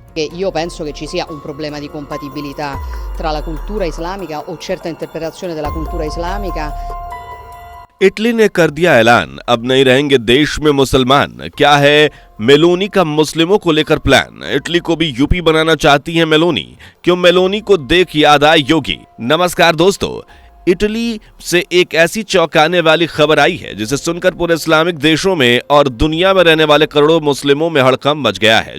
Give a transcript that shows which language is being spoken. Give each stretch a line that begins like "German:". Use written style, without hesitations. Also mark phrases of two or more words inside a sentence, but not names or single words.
Italian: che io penso che ci sia un problema di compatibilità tra la cultura islamica o certa interpretazione della cultura islamica।
Hindi: इटली ने कर दिया ऐलान, अब नहीं रहेंगे देश में मुसलमान। क्या है मेलोनी का मुस्लिमों को लेकर प्लान? इटली को भी यूपी बनाना चाहती है मेलोनी। क्यों मेलोनी को देख याद आए योगी? नमस्कार दोस्तों, इटली से एक ऐसी चौंकाने वाली खबर आई है जिसे सुनकर पूरे इस्लामिक देशों में और दुनिया में रहने वाले करोड़ों मुस्लिमों में हड़कंप मच गया है।